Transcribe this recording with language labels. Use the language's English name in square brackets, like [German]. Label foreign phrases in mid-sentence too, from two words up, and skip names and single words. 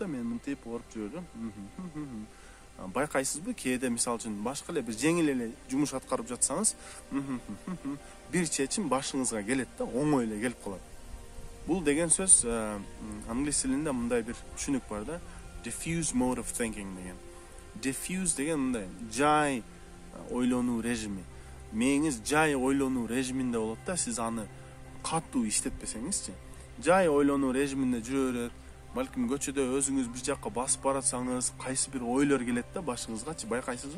[Kyrgyz] Мен мынтип оруп жүрөм. Байкайсызбы, кээде мисалы үчүн башка эле бир жеңил эле жумуш аткарып жатсаңыз, бир чечим башыңызга келет да, оңой эле келип калат. Бул деген сөз англис тилинде мындай бир түшүнүк бар да. [English] Diffuse mode of thinking [Kyrgyz] деген. Diffuse деген мындай жай ойлонуу режими. Мээңиз жай ойлонуу режиминде болот да, сиз аны катуу иштетпесеңизчи. Жай ойлонуу режиминде жүрө берет. Балким көчөдө өзүңүз бир жакка басып баратсаңыз, кайсы бир ойлор келет да башыңызгачы, байкайсызбы?